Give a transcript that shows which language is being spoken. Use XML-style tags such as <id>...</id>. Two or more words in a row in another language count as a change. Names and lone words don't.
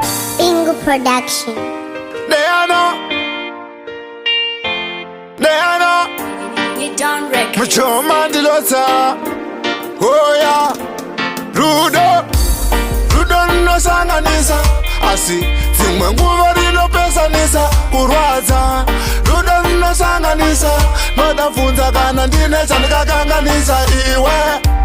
<en>Bingo Production. Diana. Diana. You done wreck it.</en> <sn>Muchoma ndilotsa.</sn> <en>Oh, yeah.</en> <sn>Rudo. Rudo rinosanganisa. Asi dzimwe nguva rinopesanisa kurwadza. Rudo rinosanganisa. Noda bvunza kana ndine chandikakanganisa iwe.</sn>